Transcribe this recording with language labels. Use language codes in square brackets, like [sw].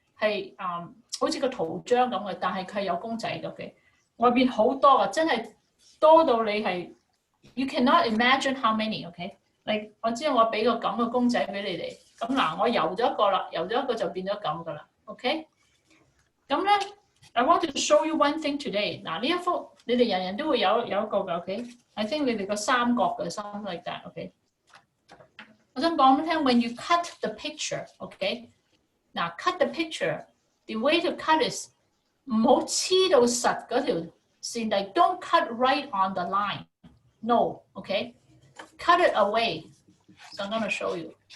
[zh] 係好似個圖章咁嘅，但係佢係有公仔嘅 ，OK？外邊好多啊，真係多到你係 [en] you cannot imagine how many， [zh] OK？ like 我知道我俾個咁嘅公仔俾你哋，咁嗱我油咗一個啦，油咗一個就變咗咁噶啦 ，OK？咁咧。 [en] I want to show you one thing today. [zh] 嗱，呢一幅你哋人人都會有一個嘅 ，OK？ [en] I think [zh] 你哋個三角嘅 [en] something like that， [zh] OK？ [en] 我想講俾你聽 ，when you cut the picture，OK？ 嗱 ，cut the picture，the way to cut is [zh] 唔好黐到實嗰條線， [en] like don't cut right on the line，no，OK？Cut it away. So I'm gonna show you.